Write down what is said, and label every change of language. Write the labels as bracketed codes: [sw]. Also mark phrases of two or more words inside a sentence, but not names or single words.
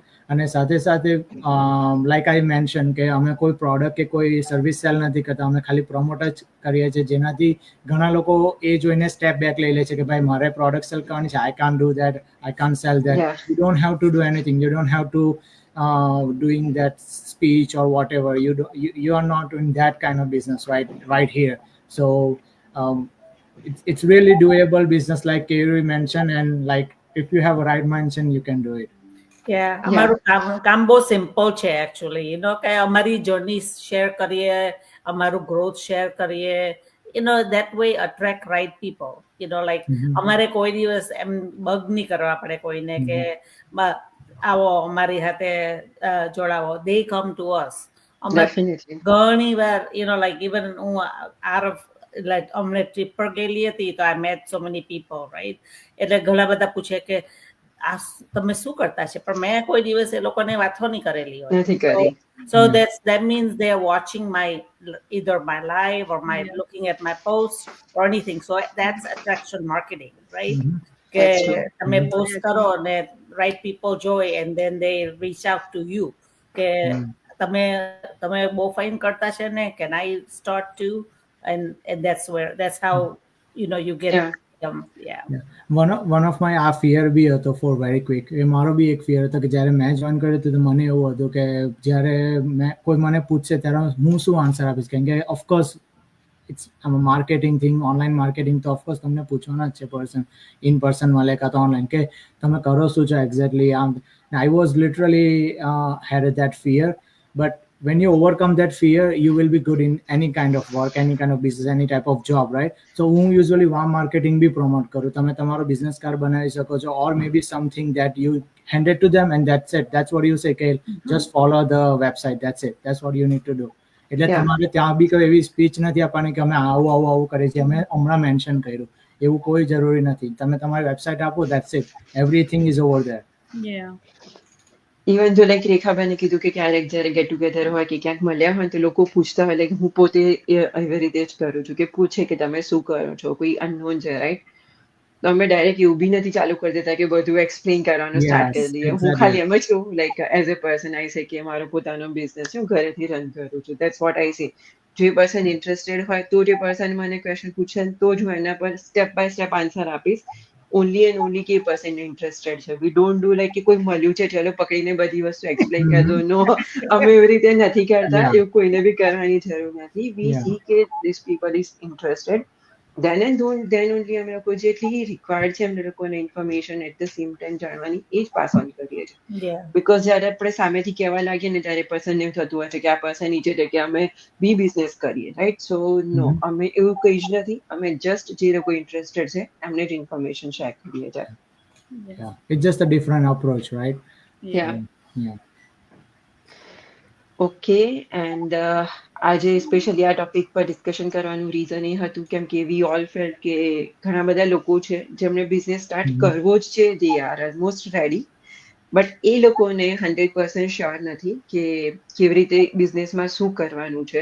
[gu] અને સાથે સાથે [en] like I mention [gu] કે અમે કોઈ પ્રોડક્ટ કે કોઈ સર્વિસ સેલ નથી કરતા, અમે ખાલી પ્રમોટ જ કરીએ છીએ, જેનાથી ઘણા લોકો એ જોઈને [en] step back [gu] લઈ લે છે કે ભાઈ મારે [en] product sell [gu] કરવાની છે, [en] I can't do that, I can't sell that. you don't have to do anything, you don't have to doing that speech or whatever. You are not doing that kind of business right here. So it's really doable business like Kayuri mentioned, and like if you have a right mindset you can do it. [gu] અમારું કામ બહુ સિમ્પલ છે એકચ્યુઅલી, કે અમારી [en] journey share [gu] કરીએ, અમારું [en] growth share [gu] કરીએ, [en] that way attract right people. [gu] Like અમારે કોઈ દિવસ એમ બગ નહીં કરવા પડે કોઈને કે આવો અમારી સાથે જોડાવો. [en] They come to us. [gu] ઘણી વાર [en] like even હું out of like [gu] અમને ટ્રીપ પર ગયેલી હતી તો [en] I met so many people, right? [gu] એટલે ઘણા બધા પૂછે કે આ તમે શું કરતા છે, પણ મેં કોઈ દિવસ એ લોકોને વાતો નહીં કરેલી હોય. [en] So that means they are watching either my live or my looking at my post or anything. So that's attraction marketing, right? [gu] કે તમે પોસ્ટ કરો અને [en] right people join and then they reach out to you [gu] કે તમે બહુ ફાઇન કરતા છે ને, [en] can I start to, and that's how you get one of my આ ફિયર [gu] બી હતો [en] for very quick. [gu] એ મારો બી એક ફિયર હતો કે જ્યારે મેં જોઈન કર્યું હતું તો મને એવું હતું કે જ્યારે કોઈ મને પૂછશે ત્યારે હું શું આન્સર આપીશ, કેમ કે [en] of course it's marketing thing, online marketing, [gu] તો ઓફકોર્સ તમને પૂછવાના જ છે [en] in person [gu] મળે કાં તો ઓનલાઈન, કે તમે કરો શું છો એક્ઝેક્ટલી. [en] I was literally had that fear, but when you overcome that fear you will be good in any kind of work, any kind of business, any type of job, right? [gu] So હું [en] usually warm marketing [gu] બી promote કરું. તમે તમારો [en] business card [gu] બનાવી શકો છો, [en] or maybe something that you hand it to them and that's it. That's what you say કે just follow the website, that's it, that's what you need to do. [gu] એટલે તમારે ત્યાં બી કોઈ એવી સ્પીચ નથી આપવાની કે અમે આવું કરીએ છીએ, અમે હમણાં મેન્શન કર્યું, એવું કોઈ જરૂરી નથી. તમે તમારી વેબસાઇટ આપો, [en] that's it, everything is over there. [gu] ઇવન જો લાઈક રેખાબેને કીધું કે ક્યારેક જ્યારે [en] get together [gu] હોય કે ક્યાંક મળ્યા હોય તો લોકો પૂછતા હોય, લાઈક હું પોતે એવી રીતે જ કરું છું કે પૂછે કે તમે શું કરો છો, કોઈ અનનોન છે, રાઈટ? તો અમે ડાયરેક્ટ એવું બી નથી ચાલુ કરી દેતા કે બધું એક્સપ્લેન કરવાનું સ્ટાર્ટ કરી દઈએ. હું ખાલી એમ જ કહું, [en] like as a person I say [gu] કે મારો પોતાનો બિઝનેસ છે, હું ઘરેથી રન કરું છું, [en] that's what I say. [gu] જે [en] person interested [gu] હોય તો જે પર્સન મને ક્વેશ્ચન પૂછે તો જ હું એના પર [en] step by step answer [gu] આપીશ. [en] only and only [gu] કે [en] person interested [gu] છે. [en] we don't do like [gu] કે કોઈ મળ્યું છે ચલો પકડીને બધી વસ્તુ એક્સપ્લેન કરી દો. નો, અમે એવી રીતે નથી કરતા. [en] Yeah. [gu] એવું કોઈને બી કરવાની જરૂર નથી. વી [en] Yeah. સી કે this people is interested. then only [gu] અમે લોકો જેટલી રિક્વાયર્ડ છે એમને લોકોને ઇન્ફોર્મેશન [en] at the same time [gu] જાણવાની એ જ [en] pass on [gu] કરીએ છીએ. [en] Yeah. [gu] બીકોઝ જ્યારે આપણે સામેથી કહેવા લાગીએ ને ત્યારે પર્સનને એવું થતું હોય છે કે આ પર્સન ઈચ્છે છે કે અમે બી બિઝનેસ કરીએ, રાઈટ? [en] so no, [gu] અમે એવું કંઈ જ નથી. અમે જસ્ટ જે લોકો ઇન્ટરેસ્ટેડ છે એમને જ [en] information share [gu] કરીએ છીએ. [en] Yeah. It's just a different approach, right? Yeah. Yeah. [gu] ઓકે. એન્ડ આજે સ્પેશિયલી આ ટોપિક પર ડિસ્કશન કરવાનું રીઝન એ હતું કેમ કે [en] we all felt [gu] કે ઘણા બધા લોકો છે જેમને [en] business start [gu] કરવો જ છે, [en] they are almost ready, but [gu] એ લોકોને 100% શ્યોર નથી કે કેવી રીતે બિઝનેસમાં શું કરવાનું છે.